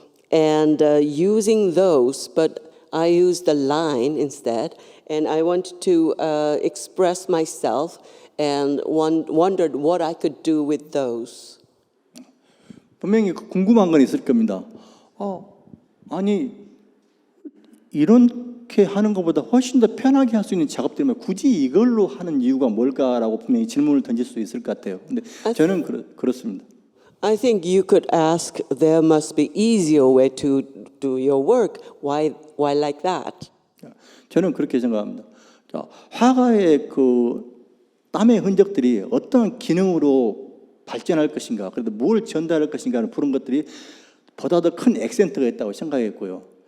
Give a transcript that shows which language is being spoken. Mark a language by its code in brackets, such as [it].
[en] And using those, but I used the line instead, and I wanted to express myself and wondered what I could do with those. [ko] 분명히 궁금한 건 있을 겁니다. 아니 이렇게 하는 것보다 훨씬 더 편하게 할 수 있는 작업들이면 굳이 이걸로 하는 이유가 뭘까라고 분명히 질문을 던질 수 있을 것 같아요. 근데 저는 그렇습니다. [en] I think you could ask, there must be easier way to do your work. Why like that? [ko] 저는 그렇게 생각합니다. 자, 화가의 그 땀의 흔적들이 어떤 기능으로 발전할 것인가, 그래도 뭘 전달할 것인가 하는 그런 것들이 보다 더 큰 액센트가 있다고 생각했고요.